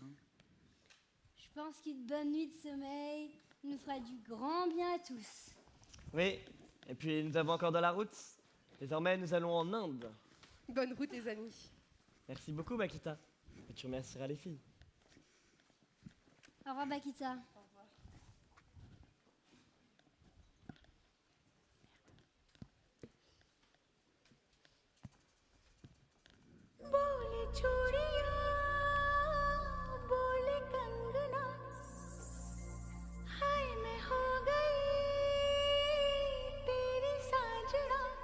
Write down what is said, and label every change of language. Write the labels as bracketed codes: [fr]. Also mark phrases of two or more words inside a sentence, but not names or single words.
[fr] Je pense qu'une bonne nuit de sommeil nous fera du grand bien à tous. Oui, et puis nous avons encore de la route. Désormais, nous allons en Inde. Bonne route, les amis. Merci beaucoup, Makita. Et tu remercieras les filles. Au revoir, Bakita. [hi] बोले चूड़िया बोले कंगना हाय मैं हो गई तेरी साजना